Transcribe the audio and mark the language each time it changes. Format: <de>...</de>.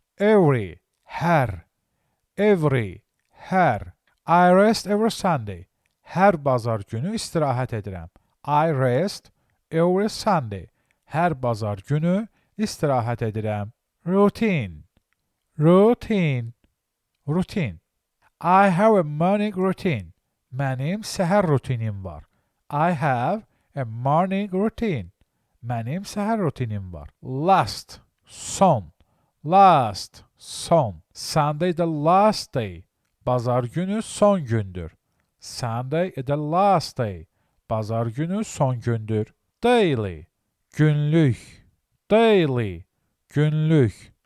<en>Every, hər. Every, hər. I rest every Sunday.</en> <az>Hər bazar günü istirahət edirəm.</az> <en>I rest every Sunday.</en> <az>Hər bazar günü istirahət edirəm.</az> <en>Routine. Routine. Routine. I have a morning routine.</en> <az>Mənim səhər rutinim var.</az> <en>I have a morning routine.</en> <az>Mənim səhər rutinim var.</az> <en>Last. Son. Last. Son. Sunday the last day.</en> <az>Bazar günü son gündür.</az> <en>Sunday is the last day.</en> <az>Bazar günü son gündür.</az> <en>Daily. Günlük. Daily. Günlük.</en>